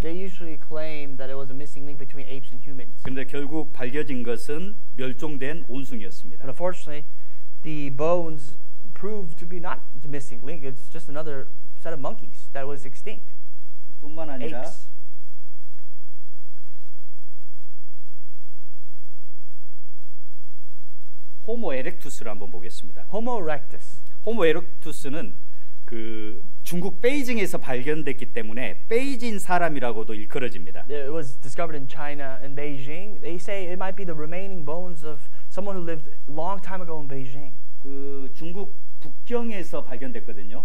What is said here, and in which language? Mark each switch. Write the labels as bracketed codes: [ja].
[en] They usually claim that it was a missing link between apes and humans. [ko] 그런데 결국 밝혀진 것은 멸종된 온숭이였습니다. [en] But unfortunately, the bones proved to be not the missing link. It's just another set of monkeys that was extinct. [ko] 뿐만 아니라 [en] Apes. [ko] 호모 에렉투스를 한번 보겠습니다. [en] Homo erectus. [ko] 호모 에렉투스는 그 중국 베이징에서 발견됐기 때문에 베이징 사람이라고도 일컬어집니다. [en] It was discovered in China and Beijing. They say it might be the remaining bones of someone who lived a long time ago in Beijing. [ko] 그 중국 북경에서 발견됐거든요.